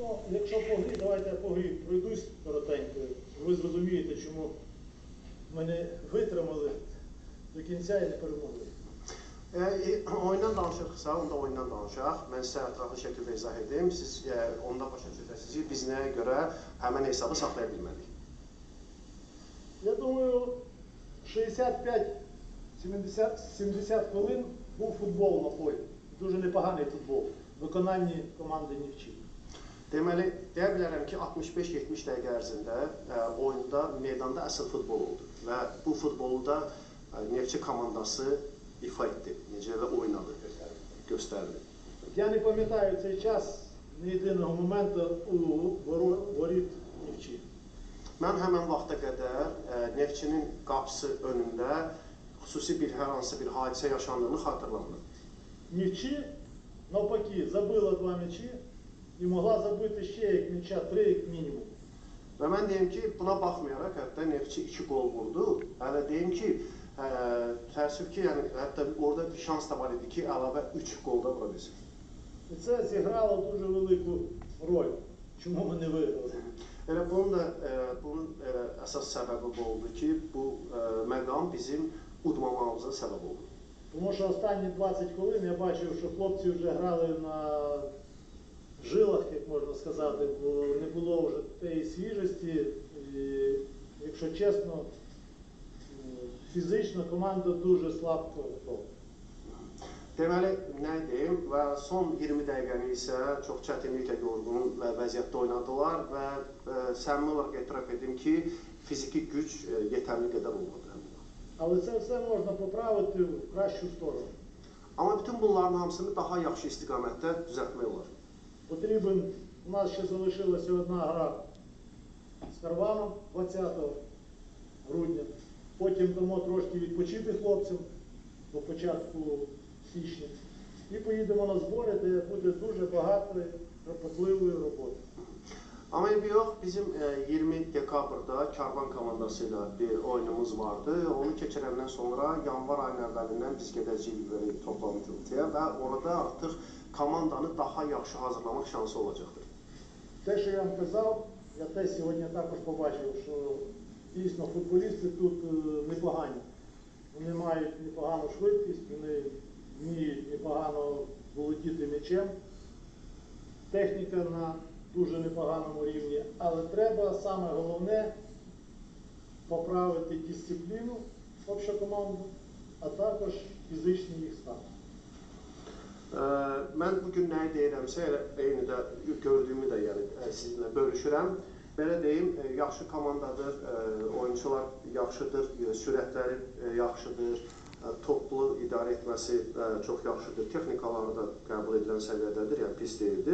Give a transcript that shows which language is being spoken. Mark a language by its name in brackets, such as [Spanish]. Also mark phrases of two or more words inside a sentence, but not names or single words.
[Ukrainian] якщо по грі, давайте я по грі пройдусь коротенько. Ви зрозумієте, чому мене витримали до кінця і не перемогли. [Azerbaijani] Oyundan danışırıqsa, onda oyundan danışaq. Mən sizə ətraflı şəkildə izah edeyim. Siz onda başa düşəcəksiniz ki, biz nəyə görə həmən hesabı saxlaya bilmədik. [Ukrainian] Я думаю, 65-70 хвилин був футбол на полі. Дуже непоганий футбол в виконанні команди Нефчі. [Azerbaijani] Deməli, deyə bilərəm ki, 65-70 dəqiqə ərzində oyunda, meydanda əsl futbol oldu. Və bu futbolu da Neftçi komandası ifa etdi. Necə də oynadı, göstərdi. [Ukrainian] Я не пам'ятаю цей час ні єдиного моменту у воріт Нефчі. [Azerbaijani] Mən həmən vaxta qədər Neftçinin qapısı önündə xüsusi hər hansı bir hadisə yaşandığını xatırlamıram. [Ukrainian] Нефчі, навпаки, забила 2 м'ячі і могла забити ще як м'яча 3 як мінімум. [Azerbaijani] Və mən deyim ki, buna baxmayaraq, hətta Neftçi 2 gol vurdu. Hələ deyim ki, təəssüf ki, yəni, hətta orada bir şans da var idi ki, əlavə 3 gol da vura bilsin. [Ukrainian] І це зіграло дуже велику роль, чому ми не виграли. [Azerbaijani] Elə bunun əsas səbəbi bu oldu ki, bu məqam bizim udmamamıza səbəb oldu. [Ukrainian] Тому що останні 20 хвилин я бачив, що хлопці вже грали на жилах, як можна сказати, бо не було вже тієї свіжості. І, якщо чесно, фізично команда дуже слабко грала. [Azerbaijani] Deməli, nə deyim və son 20 dəqiqəni isə çox çətinliklə yorğun və vəziyyətdə oynadılar və səmimi olaraq etiraf edim ki, fiziki güc yetərli qədər olmadı. [Ukrainian] Але це все можна поправити в кращу сторону. [Azerbaijani] Amma bütün bunların hamısını daha yaxşı istiqamətdə düzəltmək olar. [Ukrainian] Потрібен, у нас ще залишилася одна гра з Карваном 20 грудня. Потім дамо трошки відпочити хлопцям до початку січня. І поїдемо на збори, де буде дуже багато кропотливої роботи. [Azerbaijani] Amma yox, bizim 20 dekabrda Karvan komandasıyla bir oyunumuz vardı. Onu keçirəndən sonra yanvar ayının əvvəlindən biz gedəcəyik böyle toplantıya və orada artıq komandanı daha yaxşı hazırlamaq şansı olacaqdır. [Ukrainian] Те, що я вам казав, я теж сьогодні також побачив, що дійсно футболісти тут непогані. Вони мають непогану швидкість, вони вміють непогано володіти м'ячем. Техніка на дуже непоганому рівні, але треба саме головне поправити дисципліну общокоманду, а також fizikli їх стан. [Azerbaijani] Mən bugün nəyi deyirəmsə, eyni də gördüyümü də yəni sizinlə bölüşürəm. Belə deyim, yaxşı komandadır, oyuncular yaxşıdır, sürətləri yaxşıdır, toplu idarə etməsi çox yaxşıdır, texnikaları da qəbul edilən səviyyədədir, yəni pis deyildir.